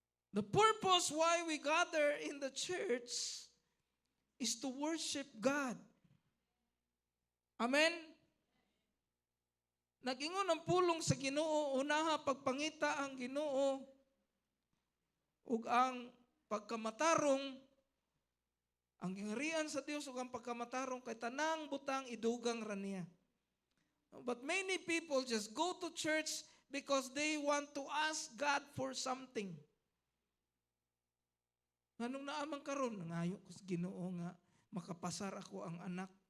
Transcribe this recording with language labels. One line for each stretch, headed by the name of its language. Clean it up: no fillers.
English: The purpose why we gather in the church is to worship God. Amen?
Cebuano: Nag-ingon ang pulong sa Ginoo, unaha pagpangita ang Ginoo ug ang pagkamatarong, ang gingharian sa Dios ug ang pagkamatarong kay tanang butang idugang ra niya.
English: But many people just go to church because they want to ask God for something.
Cebuano: Nganong naamang karon nangayo ko sa Ginoo nga makapasar ako ang anak.